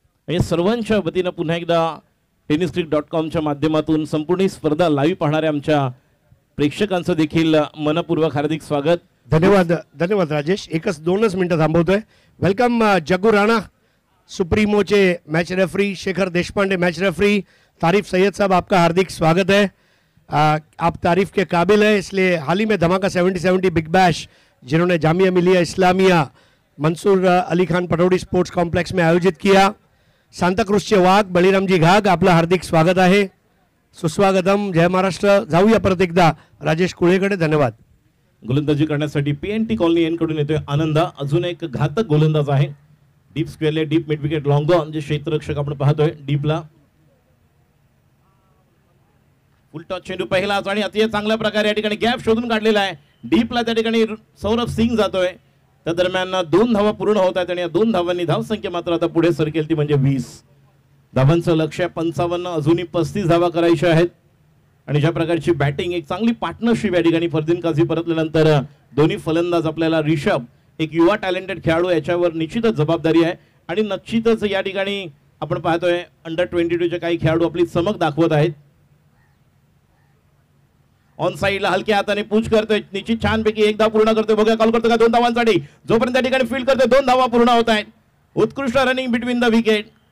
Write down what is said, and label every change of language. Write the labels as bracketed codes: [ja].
[mr] आणि सर्वांच्या वतीनं पुन्हा एकदा tennisclick.com माध्यमातून संपूर्ण ही स्पर्धा लाईव्ह पाहणाऱ्या आमच्या प्रेक्षकांचं देखील मनपूर्वक हार्दिक स्वागत. धन्यवाद धन्यवाद राजेश. 1-2 मिनिटं थांबवतोय. Welcome Jaggu Rana सुप्रीमोचे match referee, Shekhar Deshpande match referee, [hi] तारीफ सैयद साहब, आपका हार्दिक स्वागत है। आप तारीफ के काबिल है, इसलिए हाल ही में धमाका 70-70 बिग बैश जिन्होंने जामिया मिलिया इस्लामिया मंसूर अली खान पटौडी स्पोर्ट्स कॉम्प्लेक्स में आयोजित किया। [mr] सांताक्रूजचे वाघ बळीरामजी घाग, आपलं हार्दिक स्वागत आहे, सुस्वागतम, जय महाराष्ट्र। जाऊया परत एकदा राजेश कुळेकडे, धन्यवाद। गोलंदाजी करण्यासाठी पीएनटी कॉलनी यांकडून येतोय आनंद, अजून एक घातक गोलंदाज आहे। Deep स्क्वेअरले deep mid wicket long on, जे क्षेत्ररक्षक आपण पाहतोय डीपला। फुल टॉस चेंडू पहिलाच आणि अतिशय चांगल्या प्रकारे या ठिकाणी गॅप शोधून काढलेला आहे। डीपला त्या ठिकाणी सौरभ सिंग जातोय, त्या दरम्यान 2 धावा पूर्ण होत आहेत आणि या 2 धावांनी धावसंख्या मात्र आता पुढे सरकेल ती म्हणजे 20 धावांचं लक्ष्य 55, अजूनही 35 धावा करायच्या आहेत। आणि ज्या प्रकारची बॅटिंग, एक चांगली पार्टनरशिप या ठिकाणी फरदीन काझी परतल्यानंतर दोन्ही फलंदाज आपल्याला ऋषभ एक युवा टॅलेंटेड खेळाडू याच्यावर निश्चितच जबाबदारी आहे आणि निश्चितच या ठिकाणी आपण पाहतोय अंडर 22 चे काही खेळाडू आपली चमक दाखवत आहेत। ऑन साइडला हलक्या हाताने पूछ करतोय, निश्चित छानपैकी एक धाव पूर्ण करतोय, बघा कॉल करतो का 2 धावांसाठी, जोपर्यंत त्या ठिकाणी फील्ड करतोय 2 धावा पूर्ण होत आहेत। [en] उत्कृष्ट running between the wicket.